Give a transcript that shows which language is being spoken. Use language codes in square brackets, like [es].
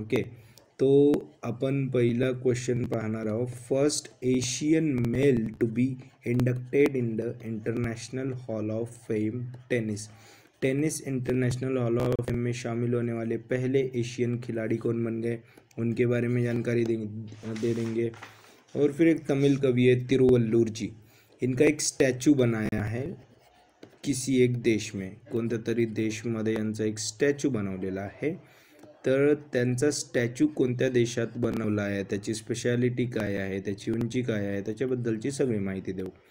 [mr] Okay, तो आपण पहिला क्वेश्चन पाहणार आहोत. [en] first Asian male to be inducted in the international hall of fame tennis [hi] international hall of fame में शामिल होने वाले पहले एशियन खिलाड़ी कौन बन गए, उनके बारे में जानकारी दे देंगे. और फिर एक तमिल कवि है तिरुवल्लूर जी. इनका एक स्टॅच्यू बनाया है किसी एक देश में. [mr] कोणत्या तरी देशमध्ये यांचा एक स्टॅच्यू बनवलेला आहे. तर त्यांचा स्टॅच्यू कोणत्या देशात बनवला आहे, त्याची स्पेशालिटी काय आहे, त्याची उंची काय आहे, त्याच्याबद्दलची सगळी माहिती देऊ.